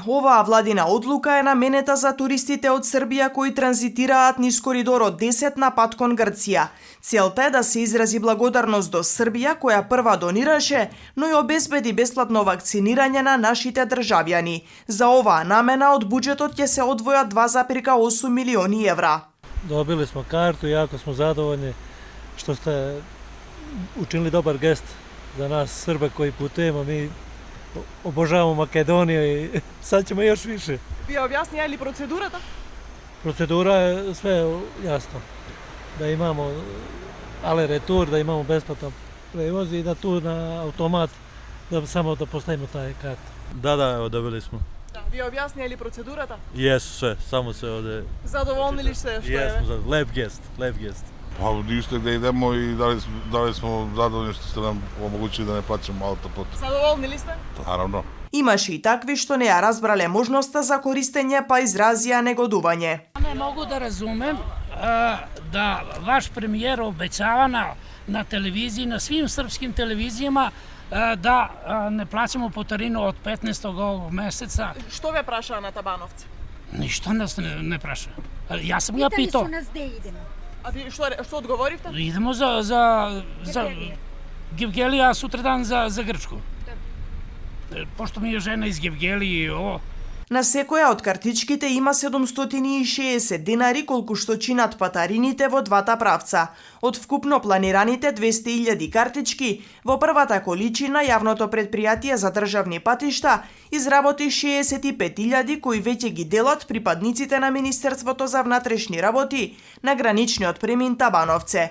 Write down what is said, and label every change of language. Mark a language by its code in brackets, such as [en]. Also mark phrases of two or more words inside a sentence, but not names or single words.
[mk] Оваа владина одлука е наменета за туристите од Србија кои транзитираат низ коридорот 10 на пат кон Грција. Целта е да се изрази благодарност до Србија која прва донираше, но и обезбеди бесплатно вакцинирање на нашите државјани. За оваа намена од буџетот ќе се одвојат 2,8 милиони евра. [sr] Dobili smo kartu i jako smo zadovoljni što ste učinili dobar gest za nas Srbe koji putujemo. Mi obožavamo Makedoniju i sad ćemo još više. [mk] Ви објасни ли процедурата? [sr] Procedura je sve jasno. Da imamo [fr] ale retur, [sr] da imamo besplatan prevoz i da tu na automat samo da postavimo taj kart. Da, evo dobili smo. [mk] Ви објасни ли процедурата? [sr] Jesu sve, samo se ovde... [mk] Задоволни ли сте што [sr] Jesmo, [mk] е? [sr] lep gest. Pa ništa gde idemo i da li smo zadovoljni što ste nam omogućili da ne plaćamo autoput. [mk] Задоволни ли сте? [sr] Naravno. [mk] Имаше и такви што не ја разбрале можноста за користење, па изразија негодување. [sr] Не могу да разумем да ваш премиер обеќава на телевизiji, на svim srpskim televizijama da ne plaćamo putarinu od 15. ovog meseca. [mk] Што ве прашаа на Табановце? [sr] Ništa nas ne praša. Ja sam ga pitao. Pitali su nas gde idemo. [mk] А ви што одговоривте? [sr] Idemo za Gevgelija, a sutradan za Grčku. Pošto mi je žena iz Gevgelije i ovo, [mk] На секоја од картичките има 760 денари колку што чинат патарините во двата правца. Од вкупно планираните 200.000 картички, во првата количина јавното предпријатие за државни патишта изработи 65.000 кои веќе ги делат припадниците на Министерството за внатрешни работи на граничниот премин Табановце.